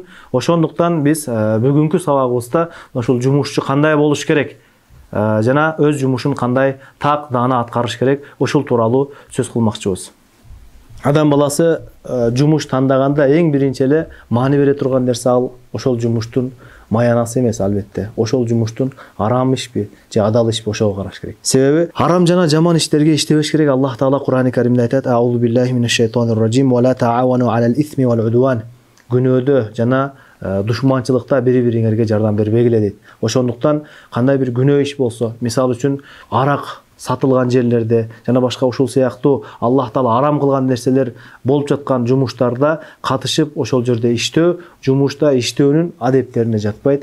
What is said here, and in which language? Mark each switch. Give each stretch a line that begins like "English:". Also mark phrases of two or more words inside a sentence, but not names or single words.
Kyrgyz: Ошондуктан биз бүгүнкү сабагыбызда ошол жумушчу кандай болуш керек жана өз жумушун кандай так даана аткарыш керек, ошол тууралуу сөз кылмакчыбыз. Адам баласы жумуш тандаганда эң биринчи эле маани бере турган нерсе ал ошол жумуштун маянасы эмес, албетте. Ошол жумуштун арам ишпи же адал ишпи, ошого караш керек. Себеби харам жана жаман иштерге иштебеш керек. Аллах Таала Кур'ан-ы Каримде айтат:
Arabic: "أعوذ بالله من الشيطان الرجيم ولا تعاونوا على الإثم والعدوان."
Kyrgyz: Күнөөдө жана душманчылыкта бири-бириңерге жардам бербегиле дейт. Ошондуктан кандай бир күнөө иш болсо, мисалы үчүн арак сатылган жерлерде жана башка ушул сыяктуу Аллах Таала арам кылган нерселер болуп жаткан жумуштарда катышып ошол жерде иштөө, жумушта иштөөнүн адептерине жатпайт.